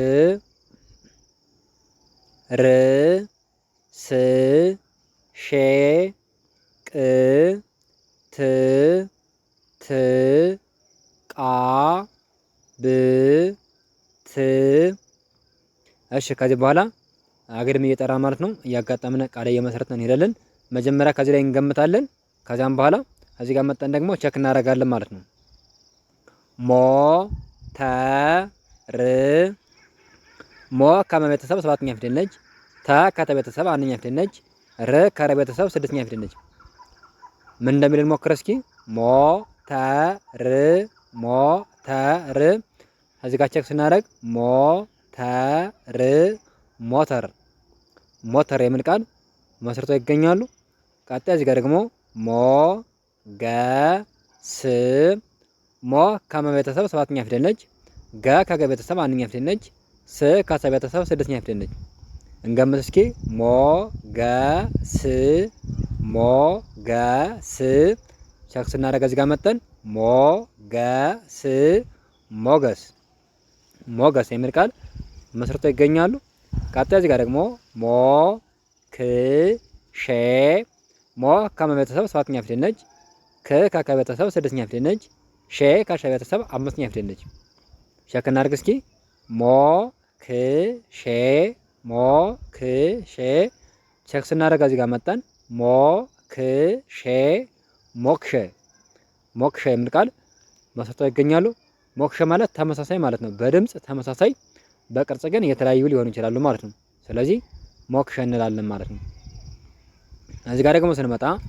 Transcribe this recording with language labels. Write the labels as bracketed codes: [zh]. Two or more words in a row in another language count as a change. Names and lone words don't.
[am] ር ስ ሼ ቅ ት ት ቃ ብ ት። እሺ ከዚህ በኋላ አግድም እየጠራ ማለት ነው። እያጋጠምን ቃል እየመሰረትን እንሄዳለን። መጀመሪያ ከዚህ ላይ እንገምታለን። ከዛም በኋላ እዚህ ጋር መጣን ደግሞ ቼክ እናደርጋለን ማለት ነው። ሞ ተ ር ሞ ከመ ቤተሰብ 7ኛ ፊደል ነች። ተ ከተ ቤተሰብ 1ኛ ፊደል ነች። ር ከረ ቤተሰብ 6ኛ ፊደል ነች። ምን እንደሚል ሞክር እስኪ። ሞ ተ ር ሞ ተ ር። እዚህ ጋር ቼክ ስናደርግ ሞ ተ ር ሞተር ሞተር የሚል ቃል መስርተው ይገኛሉ። ቀጣይ እዚህ ጋር ደግሞ ሞ ገ ስ ሞ ከመ ቤተሰብ 7ኛ ፊደል ነች። ገ ከገ ቤተሰብ 1ኛ ፊደል ነች። ስ ከሰ ቤተሰብ 6ኛ ፊደል ነች። እንገምት እስኪ። ሞ ገ ስ ሞ ገ ስ። ቼክ ስናደርግ እዚህ ጋር መጠን ሞ ገ ስ ሞገስ ሞገስ የሚል ቃል መስርተው ይገኛሉ። ቀጣይ እዚህ ጋር ደግሞ ሞ ክ ሼ ሞ ከመ ቤተሰብ 7ኛ ፊደል ነች። ክ ከከ ቤተሰብ 6ኛ ፊደል ነች። ሼ ከሸ ቤተሰብ 5ኛ ፊደል ነች። ቼክ እናድርግ እስኪ። ሞ ክ ሼ ሞ ክ ሼ። ቼክ ስናደርግ እዚህ ጋር መጣን ሞ ክ ሼ ሞክሼ ሞክሼ የሚል ቃል መስርተው ይገኛሉ። ሞክሼ ማለት ተመሳሳይ ማለት ነው። በድምጽ ተመሳሳይ፣ በቅርጽ ግን የተለያዩ ሊሆኑ ይችላሉ ማለት ነው። ስለዚህ ሞክሼ እንላለን ማለት ነው። እዚህ ጋር ደግሞ ስንመጣ